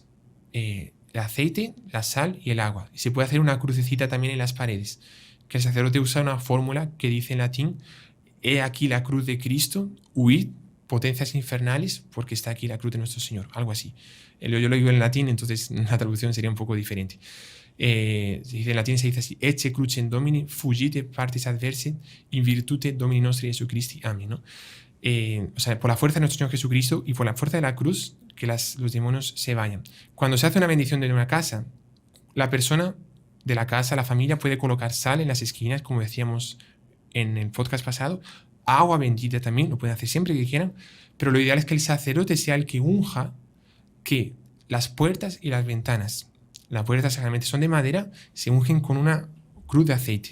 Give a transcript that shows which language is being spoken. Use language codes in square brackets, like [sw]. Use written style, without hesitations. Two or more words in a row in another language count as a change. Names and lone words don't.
[es] El aceite, la sal y el agua. Y se puede hacer una crucecita también en las paredes, que el sacerdote usa una fórmula que dice en latín: he aquí la cruz de Cristo, huid potencias infernales, porque está aquí la cruz de nuestro Señor. Algo así. Yo lo digo en latín, entonces la traducción sería un poco diferente. En latín se dice así: [la] ecce crucem Domini, fugite partes adverse, in virtute Domini nostri Jesucristi. [es] Amén, ¿no? O sea, por la fuerza de nuestro Señor Jesucristo y por la fuerza de la cruz, que los demonios se vayan. Cuando se hace una bendición de una casa, la persona de la casa, la familia, puede colocar sal en las esquinas, como decíamos en el podcast pasado, agua bendita también, lo pueden hacer siempre que quieran, pero lo ideal es que el sacerdote sea el que unja que las puertas y las ventanas, las puertas generalmente son de madera, se ungen con una cruz de aceite.